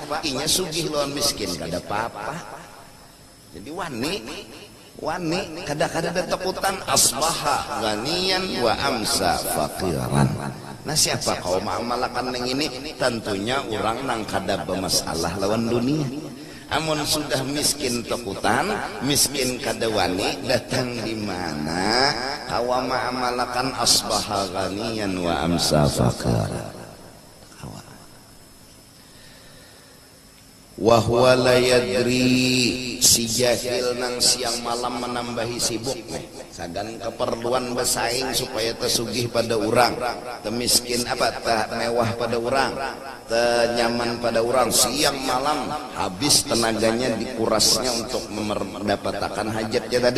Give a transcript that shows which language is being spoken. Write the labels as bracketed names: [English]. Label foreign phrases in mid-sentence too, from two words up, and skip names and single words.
[Banjar] Inya sugih lawan miskin, kada apa-apa. Jadi wani kada takutan [Arabic] أَصْبَحَ غَنِيًّا وَأَمْسَى فَقِيرًا. [Banjar] Nah siapa kau ma'amalakan yang ini? Tentunya orang nang kada bermasalah lawan dunia. Amun sudah miskin takutan, miskin kada wani, datang di mana? Kawa ma'amalakan [Arabic] أَصْبَحَ غَنِيًّا وَأَمْسَى فَقِيرًا. وَهُوَ لَا يَدْرِي, [Banjar] si jahil nang siang malam menambahi sibuk sagan keperluan bersaing supaya tersugih pada orang, temiskin apa tak mewah pada orang, tenyaman pada orang, siang malam habis tenaganya dikurasnya untuk mendapatkan hajatnya tadi.